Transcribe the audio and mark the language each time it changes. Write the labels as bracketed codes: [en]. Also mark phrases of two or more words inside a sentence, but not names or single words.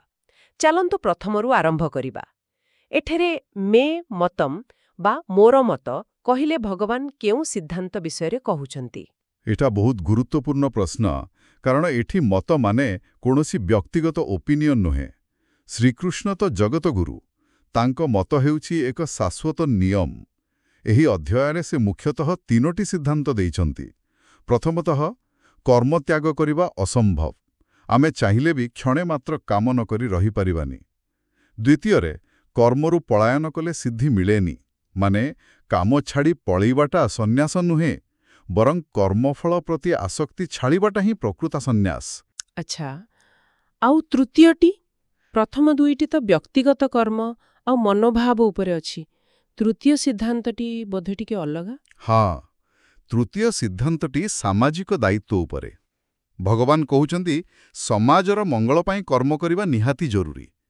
[or] ଚାଲନ୍ତୁ ପ୍ରଥମରୁ ଆରମ୍ଭ କରିବା। ଏଠାରେ ମେ ମତମ ବା ମୋର ମତ କହିଲେ ଭଗବାନ କେଉଁ ସିଦ୍ଧାନ୍ତ ବିଷୟ କହୁଛନ୍ତି? ଏଇଟା ବହୁତ ଗୁରୁତ୍ୱପୂର୍ଣ୍ଣ ପ୍ରଶ୍ନ, କାରଣ ଏଠି ମତ ମାନେ କୌଣସି ବ୍ୟକ୍ତିଗତ ଓପିନିଅନ ନୁହେଁ। ଶ୍ରୀକୃଷ୍ଣ ତ ଜଗତ ଗୁରୁ, ତାଙ୍କ ମତ ହେଉଛି ଏକ ଶାଶ୍ୱତ ନିୟମ। ଏହି ଅଧ୍ୟାୟରେ ସେ ମୁଖ୍ୟତଃ ତିନୋଟି ସିଦ୍ଧାନ୍ତ ଦେଉଛନ୍ତି। ପ୍ରଥମତଃ କର୍ମ ତ୍ୟାଗ କରିବା ଅସମ୍ଭବ, ଆମେ ଚାହିଁଲେ ବି କ୍ଷଣେ ମାତ୍ର କାମ ନ କରି ରହି ପାରିବାନି। ଦ୍ୱିତୀୟରେ କର୍ମରୁ ପଳାୟନ କଲେ ସିଦ୍ଧି ମିଳେନି, ମାନେ କାମ ଛାଡ଼ି ପଳାଇବାଟା ସନ୍ନ୍ୟାସ ନୁହେଁ, ବରଂ କର୍ମଫଳ ପ୍ରତି ଆସକ୍ତି ଛାଡ଼ିବାଟା ହିଁ ପ୍ରକୃତ ସନ୍ନ୍ୟାସ। ଅଚ୍ଛା, ଆଉ ତୃତୀୟଟି? ପ୍ରଥମ ଦୁଇଟି ତ ବ୍ୟକ୍ତିଗତ କର୍ମ ଆଉ ମନୋଭାବ ଉପରେ ଅଛି। ତୃତୀୟ ସିଦ୍ଧାନ୍ତଟି ବୋଧେ ଟିକେ ଅଲଗା। ହଁ, ତୃତୀୟ ସିଦ୍ଧାନ୍ତଟି ସାମାଜିକ ଦାୟିତ୍ୱ ଉପରେ। ଭଗବାନ କହୁଛନ୍ତି ସମାଜର ମଙ୍ଗଳ ପାଇଁ କର୍ମ କରିବା ନିହାତି ଜରୁରୀ।